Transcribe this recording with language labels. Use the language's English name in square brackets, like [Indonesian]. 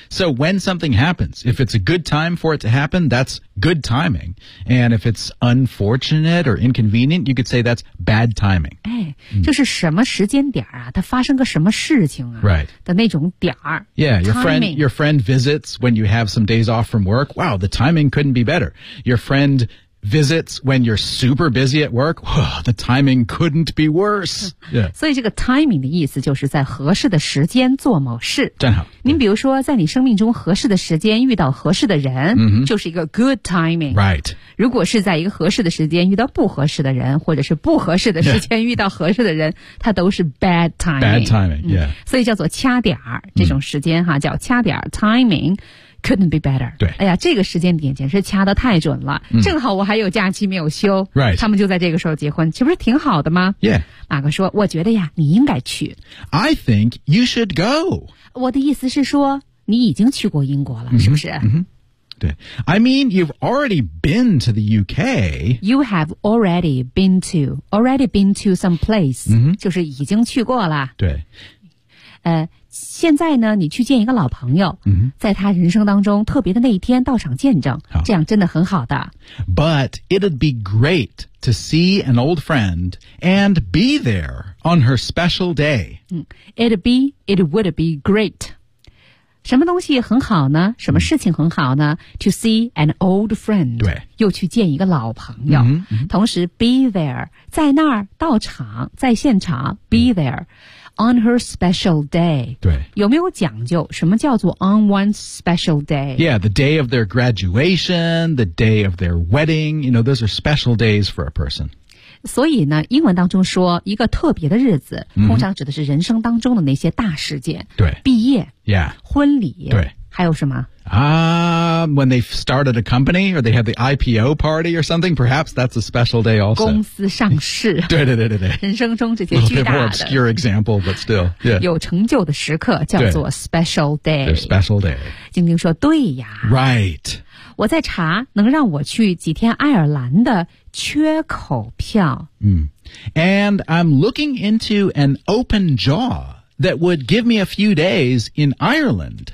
[English] So when something happens, if it's a good time for it to happen, that's good timing. And if it's unfortunate or inconvenient, you could say that's bad timing. [Chinese] 哎、就是什么时间点啊它发生个什么事情啊、 [English] right. [Chinese] 的那种点儿 [English] Yeah, your friend visits when you have some days off from work. Wow, the timing couldn't be better. Your friend visits when you're super busy at work. Whoa, the timing couldn't be worse. Yeah. [Chinese] 所以这个 timing 的意思就是在合适的时间做某事。正好。您比如说在你生命中合适的时间遇到合适的人、 mm-hmm. 就是一个 [English] good timing. Right. [Chinese] 如果是在一个合适的时间遇到不合适的人或者是不合适的时间遇到合适的人、yeah. 它都是 [English] bad timing. Bad timing, yeah.、 [Chinese] 所以叫做掐点儿这种时间哈、叫掐点儿 timing. [English] Couldn't be better. [Chinese] 对，哎呀，这个时间点简直掐得太准了、正好我还有假期没有休。 [English] Right. [Chinese] 他们就在这个时候结婚，这不是挺好的吗 [English] ？Yeah. [Chinese] 马哥说：“我觉得呀，你应该去。 [English] ”I think you should go. [Chinese] 我的意思是说，你已经去过英国了，是不是？嗯、对 [English] ，I mean you've already been to the UK. You have already been to some place.、 [Chinese] 就是已经去过了。对。现在呢你去见一个老朋友、在他人生当中特别的那一天到场见证这样真的很好的 [English] But it'd be great to see an old friend and be there on her special day、 It would be great [Chinese] 什么东西很好呢什么事情很好呢、 [English] To see an old friend [Chinese] 对又去见一个老朋友、同时 [English] be there [Chinese] 在那儿到场在现场 [English] be thereOn her special day. [Chinese] 对。有没有讲究什么叫做 [English] on one's special day? Yeah, the day of their graduation, the day of their wedding. You know, those are special days for a person. [Chinese] 所以呢英文当中说一个特别的日子、通常指的是人生当中的那些大事件。对。毕业。 [English] Yeah. [Chinese] 婚礼。对。还有什么 [English] When they started a company or they have the IPO party or something, perhaps that's a special day also. [Chinese] 公司上市。对对对对对。人生中这些巨大的。 [English] A little bit more obscure example, but still.、Yeah. [Chinese] 有成就的时刻叫做 [English] special day. Their special day. [Chinese] 晶晶说对呀。 [English] Right. [Chinese] 我在查能让我去几天爱尔兰的缺口票。 [English] And I'm looking into an open jaw. That would give me a few days in Ireland.